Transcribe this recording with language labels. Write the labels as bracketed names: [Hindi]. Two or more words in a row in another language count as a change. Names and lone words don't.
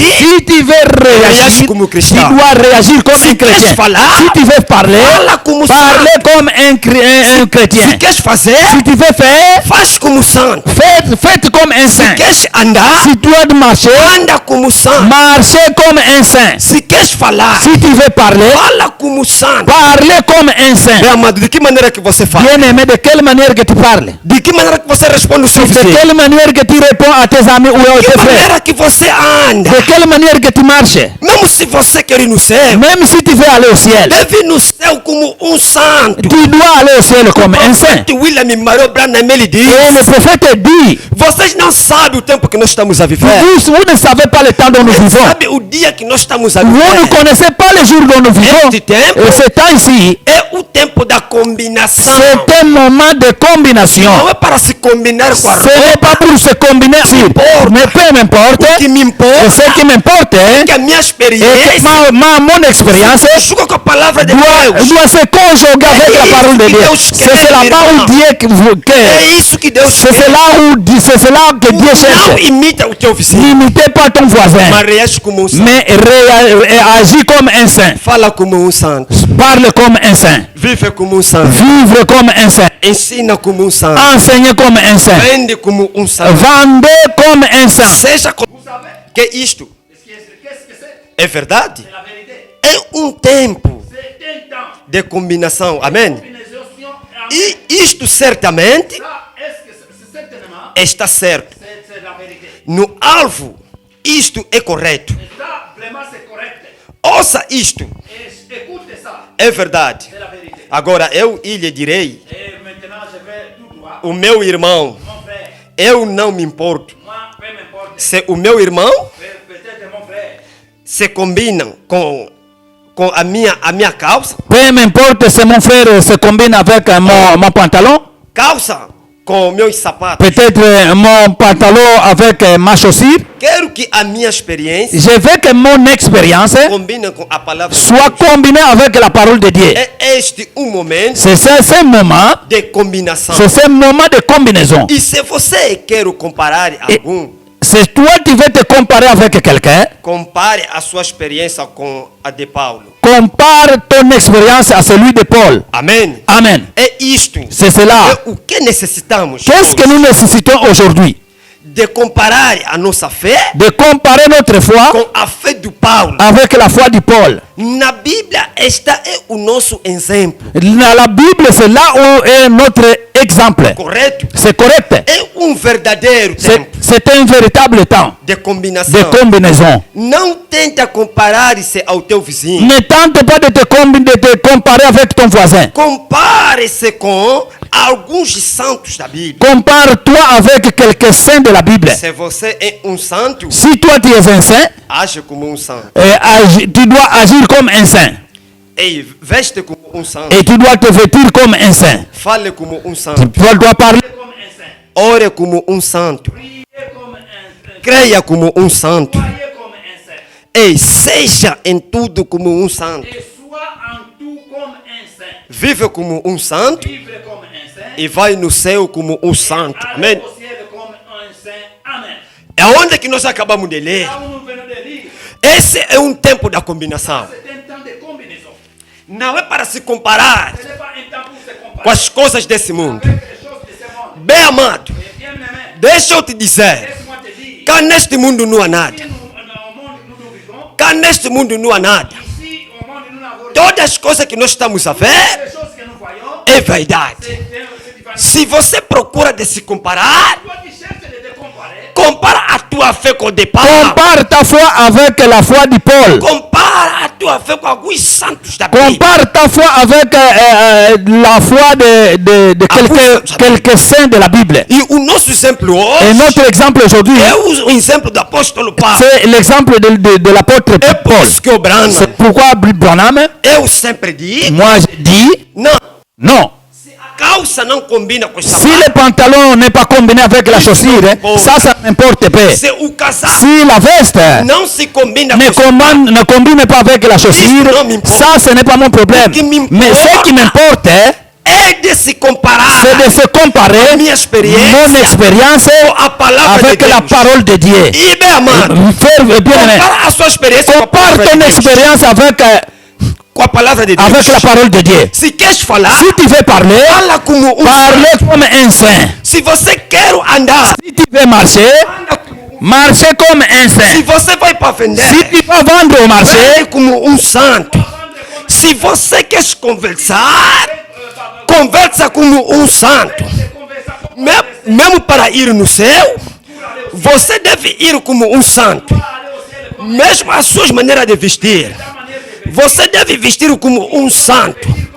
[French] si tu veux [Portuguese] Reage [French] réagir, [Portuguese] como tu cristão. [French] dois réagir comme [Portuguese] Se [French] un chrétien. [Portuguese] queres falar, [French] Si tu veux parler, [Portuguese] fala como [French] parler [Portuguese] santo. [French] comme un chrétien. [Portuguese] Se queres fazer, [French] Si tu veux faire, [Portuguese] faz como santo. [French] faites comme un [Portuguese] Se [French] saint. [Portuguese] queres andar, [French] Si tu dois marcher, [Portuguese] anda como santo. [French] marchez comme un saint. [Portuguese] Se queres falar, [French] Si tu veux parler, [Portuguese] fala como santo. [French] parlez comme un saint. [Portuguese] Meu amado, de que maneira que você fala? [French] Bien-aimé, de quelle manière que tu parles? [Portuguese] De que maneira que você responde o seu [French] De [Portuguese] vizinho? [French] quelle manière que tu réponds à tes amis ou à [Portuguese] De [French] tes [Portuguese] que [French] frères? [Portuguese] maneira que você anda? [French] De quelle manière que tu marches? [Portuguese] Mesmo se você quer ir no céu, [French] Même si tu veux aller au ciel, [Portuguese] deve ir no céu como santo. [French] tu dois aller au ciel comme un saint. [Portuguese] Profeta William Branham ele diz, [French] Et le prophète dit, [Portuguese] vocês não sabem o tempo que nós estamos a viver. [French] vous ne savez pas le temps dont nous vivons. [Portuguese] Sabe o dia que nós estamos a [French] Vous ne [Portuguese] viver? [French] connaissez pas le jour dont nous vivons. [Portuguese] Este tempo [French] Et ce temps-ci, [Portuguese] é o tempo da combinação. [French] c'est un moment de combinaison. [Portuguese] Não é para se combinar com a [French] Ce n'est [Portuguese] roupa. [French] pas pour se combiner. Mais peu m'importe. [Portuguese] O que me [French] Et [Portuguese] importa [French] ce qui m'importe, [Portuguese] é que a minha [French] et [Portuguese] experiência [French] mon expérience [Portuguese] junto com a palavra de [French] doit [Portuguese] Deus. [French] se conjuguer avec la parole de Dieu. C'est là-bas où Dieu [Portuguese] É isso que Deus [French] c'est [Portuguese] quer. [French] c'est cela que Dieu [Portuguese] Não [French] cherche. [Portuguese] imita o teu vizinho, [French] N'imitez pas ton voisin, [Portuguese] mas reage como santo. [French] mais agis comme un saint. [Portuguese] Fala como santo. [French] Parle comme un saint. [Portuguese] Vive como santo. [French] Vivre comme un saint. [Portuguese] Ensina como santo. [French] Enseigner comme un saint. [Portuguese] Vende como santo. [French] Vendez comme un saint. [Portuguese] Seja como... Que é isto? É verdade? É tempo de combinação. Amém? E isto certamente está certo. No alvo, isto é correto. Ouça isto. É verdade. Agora eu lhe direi, o meu irmão, eu não me importo. Se o meu irmão se combinam com com a minha calça. [French] Peu m'importe si mon frère se combine avec mon pantalon. [Portuguese] Calça com meus sapatos. [French] Peut-être mon pantalon avec ma chaussure. [Portuguese] Quero que a minha experiência [French] Je veux que mon expérience [Portuguese] combine com a palavra de [French] soit [Portuguese] Deus. [French] combinée avec la parole de Dieu. [Portuguese] É este momento [French] C'est ce moment, [Portuguese] de combinação. [French] c'est ce moment de combinaison. [Portuguese] E se você quer comparar algum, [French] Si toi tu veux te comparer avec quelqu'un, [Portuguese] compare a sua experiência com a de Paulo. [French] compare ton expérience à celui de Paul. [Portuguese] Amém? [French] Amen. [Portuguese] É isto. [French] C'est cela. [Portuguese] É o que necessitamos. [French] Qu'est-ce que nous nécessitons aujourd'hui? [Portuguese] De comparar a nossa fé [French] De comparer notre foi [Portuguese] com a fé do Paulo. [French] avec la foi de Paul. [Portuguese] Na Bíblia, esta é o nosso exemplo. [French] Dans la Bible, c'est là où est notre exemple. [Portuguese] Correto? [French] C'est correct. [Portuguese] É verdadeiro tempo [French] C'est un véritable temps [Portuguese] de combinação. [French] de combinaison. [Portuguese] Não tenta comparar-se ao teu vizinho. [French] Ne tente pas de te comparer avec ton voisin. [Portuguese] Compare-se com alguns santos da Bíblia. [French] Compare-toi avec quelques saints de la Bible. [Portuguese] Se você é santo, [French] Si toi tu es un saint, [Portuguese] age como santo. [French] tu dois agir comme un saint. [Portuguese] Ei, veste como santo. [French] Et tu dois te vêtir comme un saint. [Portuguese] Fale como santo. [French] Tu dois parler comme un saint. [Portuguese] Ore como santo. [French] Priez comme un saint. [Portuguese] Creia como santo. [French] Croyez comme un saint. [Portuguese] Ei, seja em tudo como santo. [French] Et sois en tout comme un saint. [Portuguese] Vive como santo [French] Vivre comme un saint. [Portuguese] e vai no céu como santo. [French] Allez [Portuguese] Amém? [French] au ciel comme un saint. Amen. [Portuguese] É onde que nós acabamos de ler. [French] Là où nous venons de lire, [Portuguese] Esse é tempo da combinação. [French] c'est un temps de combinaison. [Portuguese] Não é para se comparar [French] Ce n'est pas un temps pour se [Portuguese] com [French] comparer [Portuguese] as coisas desse mundo. [French] avec les choses de ce monde. [Portuguese] Bem amado, [French] Et bien aimé, [Portuguese] deixa eu te dizer. [French] laisse-moi te dire, [Portuguese] Cá neste mundo não há [French] si [Portuguese] nada. [French] nous, au monde où nous vivons, [Portuguese] Cá neste mundo não há nada. [French] ici au monde où nous n'avons rien, [Portuguese] Todas as coisas que nós estamos a ver [French] les choses que nous voyons, [Portuguese] é verdade. [French] c'est divin. [Portuguese] Se você procura de se comparar, [French] Toi qui cherches de te comparer, [Portuguese] compara a tua fé com o de Paulo. [French] compare ta foi avec la foi de Paul. [Portuguese] Compara a tua fé com alguns santos da Bíblia. [French] Compare ta foi avec la foi de quelques saints de la Bible. [Portuguese] E o nosso exemplo [French] Et [Portuguese] hoje [French] notre exemple aujourd'hui, [Portuguese] é o exemplo do apóstolo Paulo. [French] c'est l'exemple de l'apôtre [Portuguese] É por [French] Paul. [Portuguese] isso que o Branham, [French] C'est pourquoi Branham, [Portuguese] eu sempre digo, [French] moi je dis, [Portuguese] não, [French] non. [Portuguese] se a calça não combina com o [French] Si [Portuguese] sapato, [French] le pantalon n'est pas combiné avec la chaussure, ça n'importe pas. [Portuguese] se o casaco [French] Si la veste [Portuguese] não se combina [French] ne [Portuguese] com o sapato, [French] ne combine pas avec la chaussure, ça ce n'est pas mon problème. Mais ce qui m'importe, [Portuguese] é de se comparar [French] c'est de se comparer [Portuguese] minha [French] mon [Portuguese] experiência [French] expérience [Portuguese] com a palavra de [French] avec la [Portuguese] Deus. [French] parole de Dieu. [Portuguese] E bem amado, [French] Frère bien-aimé, [Portuguese] compara a sua experiência com a [French] compare [Portuguese] palavra [French] ton [Portuguese] de Deus. [French] expérience [Portuguese] Com a palavra de Deus. [French] avec la parole de Dieu. [Portuguese] Se queres falar, [French] Si tu veux parler, [Portuguese] fala como [French] parle comme un saint. [Portuguese] Se você quer andar, [French] Si tu veux marcher, [Portuguese] anda como [French] marche comme un [Portuguese] Se [French] saint. [Portuguese] você vai para vender, [French] Si tu vas vendre au marché, [Portuguese] vende como santo. Se você quer conversar, conversa como santo. Mesmo para ir no céu, você deve ir como santo. Mesmo as suas maneiras de vestir, você deve vestir como santo.